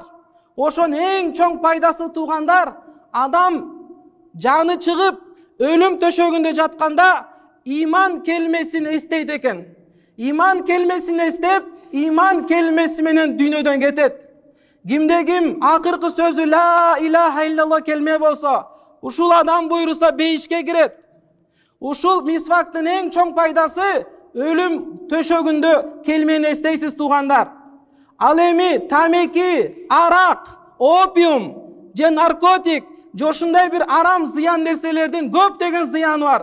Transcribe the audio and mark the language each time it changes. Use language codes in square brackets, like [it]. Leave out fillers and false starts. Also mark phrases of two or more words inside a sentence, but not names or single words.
[ky] Ошон эң чоң пайдасы туугандар, адам жаны чыгып өлүм төшөгүндө жатканда иман келмесин эстейт экен. Иман келмесин эстеп, иман келмеси менен дүйнөдөн кетет. Кимде ким акыркы сөзү [ar] لا إله إلا الله [ky] келме болсо, ушул адам буйруса бейишке кирет. Ушул мисвактын эң чоң пайдасы өлүм төшөгүндө келмени эстейсиз туугандар. Ал эми тамеки, арак, опиум же наркотик же ошондой бир арам зыян нерселердин көптөгөн зыяны бар.